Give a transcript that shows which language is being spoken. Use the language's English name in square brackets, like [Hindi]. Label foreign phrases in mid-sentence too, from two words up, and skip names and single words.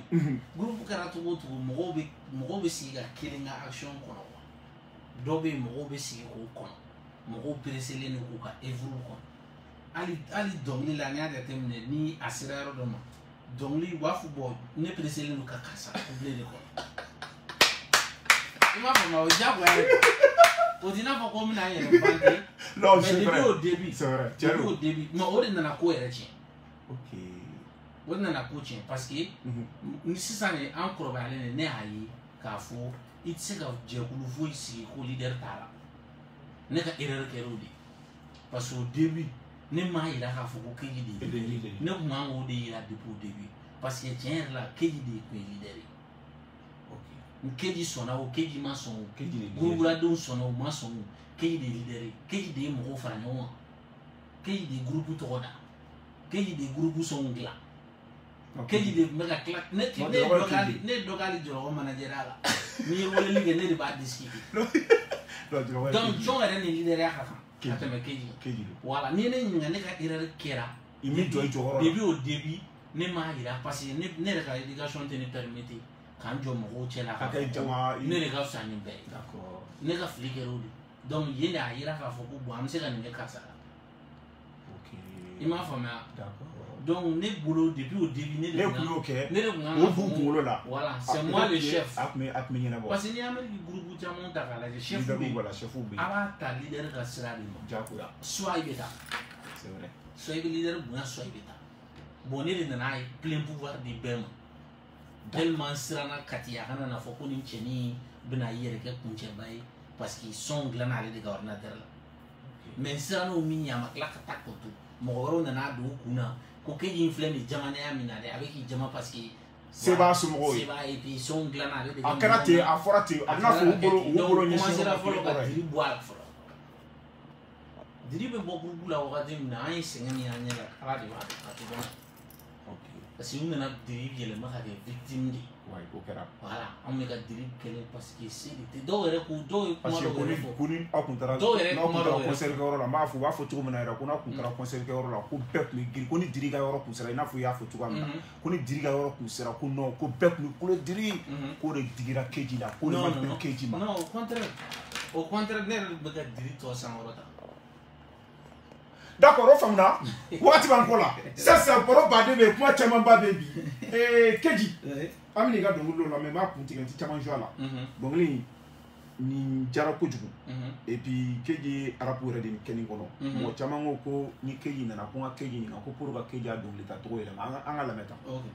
[Bambara] groupe kɛra cogo o cogo mɔgɔw bɛ sigi ka kelen ka action kɔnɔ dɔw bɛ yen mɔgɔw bɛ sigi k'o kɔnɔ mɔgɔw pereselen don k'u ka œuvre kɔnɔ hali dɔnkili la n'i y'a jateminɛ ni a sera yɔrɔ dɔ ma dɔnkili u b'a fɔ bɔn ne pereselen don ka karisa kubile de kɔnɔ i m'a faamuya o ye diyagoya ye o t'i n'a fɔ ko n bɛna n yɛrɛ bange [French] mais depuis au début mais [Bambara] o de nana ko yɛrɛ tiɲɛ o de nana ko tiɲɛ [French] parce que [Bambara] ni sisan de an kɔrɔbayalen de ne y'a ye k'a fɔ i tɛ se ka jɛkulu foyi sigi ko leader t'a la ne ka erreur kɛra o de ye [French] parce que au début [Bambara] ne m'a yira k'a fɔ ko Keji de ye leader ne tun kan k'o de yira [French] depuis au début parce que [Bambara] tiɲɛ yɛrɛ la Keji de tun ye leader ye ni Keji sɔnna o Keji ma sɔn o guruguladenw sɔnna o ma sɔn o Keji de ye leader ye Keji de ye mɔgɔw fara ɲɔgɔn kan Keji de ye groupe tɔgɔ da Keji de ye groupe sɔnw dilan Keji de bɛ ka tila ne ye dɔ k'ale jɔlɔkɔ manager la n'i ye weleli kɛ ne de b'a discuter donc jɔn yɛrɛ ni leader ka kan ka tɛmɛ Keji voilà ni ye ne ɲininka ne ka erreur kɛra [French] depuis au début [Bambara] ne m'a yira [French] parce que [Bambara] ne yɛrɛ ka éducation tɛ ne permettre k'an jɔ mɔgɔw cɛ la ka fɔ ne de ka fisa ni bɛɛ ye ne ka fili kɛra o de donc yen de a yira k'a fɔ ko bon an bɛ se ka nin kɛ karisa la i m'a faamuya donc ne bolo [French] depuis au début [Bambara] ne de kun kan ka kunkolo la [French] voilà c'est moi le chef [Bambara] a tun bɛ ɲɛnabɔ [French] parce que [Bambara] n'i y'a mɛn groupe caman ta k'a lajɛ chef bɛ yen a b'a ta leader ka sira de ma soit i bɛ taa soit i bɛ leader bonya soit i bɛ taa bon ne de nana ye [French] plein pouvoir [Bambara] di bɛɛ ma tellement siranna kati a kana na fɔ ko nin cɛnin bɛna i yɛrɛ kɛ kuncɛba ye [French] parce que [Bambara] son dilanna ale de ka ordinateur la mais sirann'o min ɲɛ a ma tila ka taa k'o to mɔgɔ wɛrɛw nana don u kun na ko Keji in filɛ nin jamanaya min na dɛ a bɛ k'i jama [French] parce que [Bambara] se b'a somɔgɔw ye [French] et puis [Bambara] son dilanna ale de a kɛra ten a fɔra ten a bɛna fɔ u bolo ɲɛsin fɔlɔ ka diri bɔ a la fɔlɔ diri bɛ bɔ groupe la wagati min na an ye sɛgɛn min y'an ɲɛ la ala de b'a dɔn a tɛ dɔn [French] parce que [Bambara] u nana diri yɛlɛma ka kɛ victime de o kɛra voilà an bɛ ka diri kɛlɛ [French] parce que [Bambara] se de tɛ dɔw yɛrɛ ko dɔw ye kuma dɔw yɛrɛ fɔ ko ni aw kun taara concert kɛyɔrɔ la n b'a fɔ u b'a fɔ cogo min na yɛrɛ ko n'a kun taara concert kɛyɔrɔ la ko bɛɛ tun bɛ girin ko ni diri ka yɔrɔ kun sera i n'a fɔ i y'a fɔ cogoya min na ko ni diri ka yɔrɔ kun sera ko non ko bɛɛ tun bɛ kulo diri k'o de digira Keji la k'o de ma bɛn Keji ma [French] non au contraire [Bambara] ne yɛrɛ bɛ ka diri tɔ sankɔrɔ ta d'accord o faamuna wagati b'an kɔ la sisan baro baden bɛ yen kuma camanba bɛ yen bi Keji an bɛ n'i ka dɔnkili dɔw lamɛn n b'a kun tigɛ n tɛ caman jouer a la dɔnkili nin diyara kojugu [French] et puis [Bambara] Keji ye rap yɛrɛ de kɛ nin kɔnɔ mɔgɔ caman ko ko ni Keji nana ko n ka Keji ɲininka ko [French] pour que [Bambara] Keji a dɔnkili ta cogo yɛlɛma an ka lamɛn tan.